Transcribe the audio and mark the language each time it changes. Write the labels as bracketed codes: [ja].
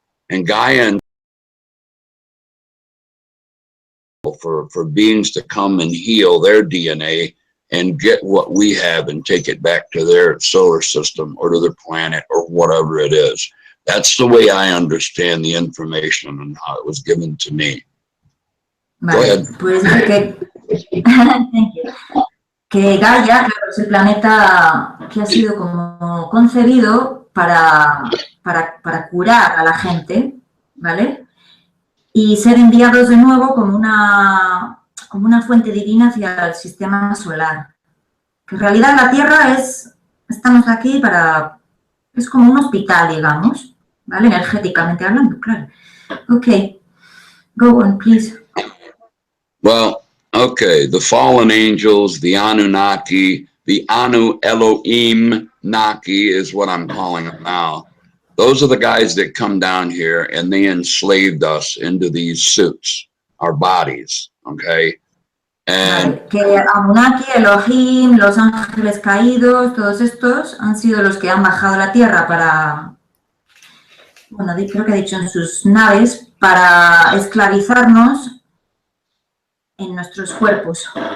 [en] And Gaia, for beings to come and heal their DNA and get what we have and take it back to their solar system or to their planet or whatever it is. That's the way I understand the information and how it was given to me. [es] Vale, [en] Go ahead. Pues thank you. [es] Que Gaia, claro, es el planeta que ha sido como concebido para curar a la gente, ¿vale? Y ser enviados de nuevo como una fuente divina hacia el sistema solar. Que en realidad la Tierra estamos aquí es como un hospital, digamos, ¿vale? Energéticamente hablando, claro. [en] Okay, go on, please. Well, okay, the fallen angels, the Anunnaki, the Anu Elohim Naki is what I'm calling them now. Those are the guys that come down here and they enslaved us into these suits, our bodies, okay? And [es] vale, que Anunnaki, Elohim, los ángeles caídos, todos estos han sido los que han bajado a la Tierra para, bueno, creo que ha dicho en sus naves, para esclavizarnos en nuestros cuerpos.